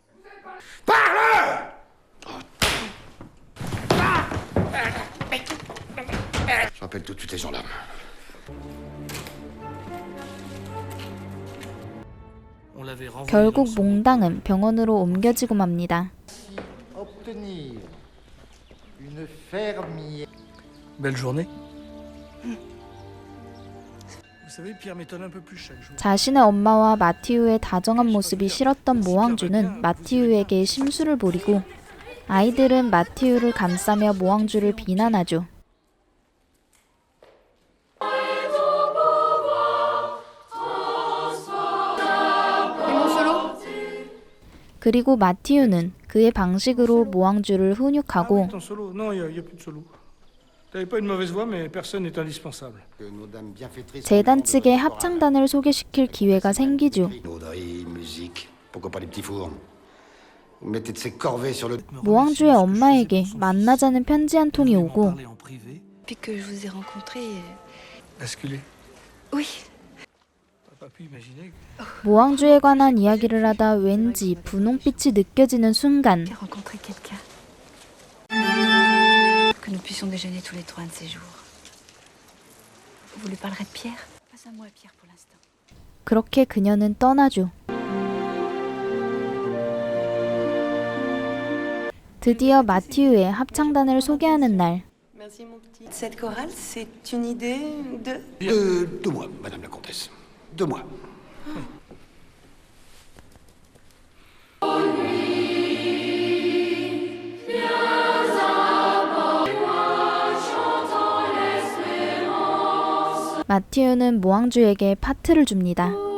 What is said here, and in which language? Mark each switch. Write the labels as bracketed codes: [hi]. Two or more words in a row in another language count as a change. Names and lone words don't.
[fr] Je rappelle tout de suite les gendarmes. On l'avait renvoyé [ko] 결국 [fr] dans son- [ko] 몽당은 병원으로 옮겨지고 맙니다. [fr] Obtenir une fermière. Belle journée. Vous savez, Pierre m'étonne un peu plus chaque jour. [ko] 자신의 엄마와 마티우의 다정한 모습이 싫었던 모항주는 마티우에게 심술을 부리고 아이들은 마티우를 감싸며 모항주를 비난하죠. 그리고 마티우는 그의 방식으로 모항주를 훈육하고 [fr] Ton solo? Non, il y a plus de solo. T'avais pas une mauvaise voix, mais personne n'est indispensable. Que nos dames bienfaitrices [ko] 재단 측에 합창단을 소개시킬 기회가 생기죠. [fr] Lauderie, musique, pourquoi pas les petits fours. Vous mettez de ces corvées sur le... [ko] 모항주의 엄마에게 만나자는 편지 한 통이 오고 [fr] Parler en privé, Depuis que je vous ai rencontré. basculer. Oui. T'as pas pu imaginer que... [ko] 모항주에 관한 이야기를 하다 왠지 분홍빛이 느껴지는 순간 [fr] J'ai rencontré quelqu'un. Que nous puissions déjeuner tous les trois un de ces jours. Vous lui parlerez de Pierre? Pas à moi, Pierre, pour l'instant. [ko] 그렇게 그녀는 떠나죠. 드디어 마티우의 합창단을 소개하는 날 [fr] Merci mon petit. Cette chorale, c'est une idée de... 2 mois, madame la comtesse. 2 mois. [ko] 마티우는 모항주에게 파트를 줍니다.